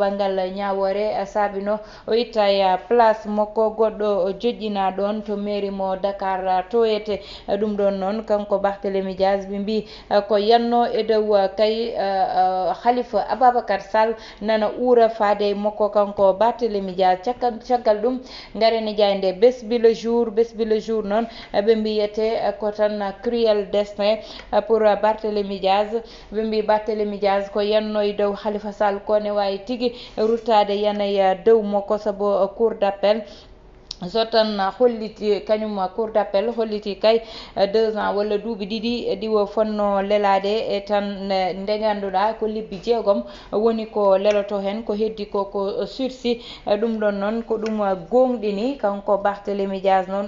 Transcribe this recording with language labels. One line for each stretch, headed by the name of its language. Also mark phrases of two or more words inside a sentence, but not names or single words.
Fula: banggal ñawore saabino o itta e place makko goɗɗo joƴƴina ɗon to mairie mo Dakar toyete ɗum ɗon noon kanko Barthélémy Dias ɓe mbi ko yanno e dow kay Khalifa Ababacar Sall nana uura faade makko kanko Barthélémy Dias caggal ɗum garene jayde besbi
French: le jour
Fula: noon ɓe mbiyete ko tan
French: cruel destin pour Barthélémy Dias
Fula: ɓe mbi Barthélémy Dias ko yanno e dow Khalifa Sall ko ne wawi tigui ruttade yana e dow makko saabu
French: cour d'appel
Fula: so tan holliti kañum
French: cour d'appel
Fula: holliti kay 2 ans walla duuɓi ɗiɗi ɗiwo fonno lelade e tan nde ganduɗa ko lebbi jeegom woni ko leloto hen ko heddi ko sursis ɗum ɗon noon ko ɗum gonɗini kanko Barthélémy Dias noon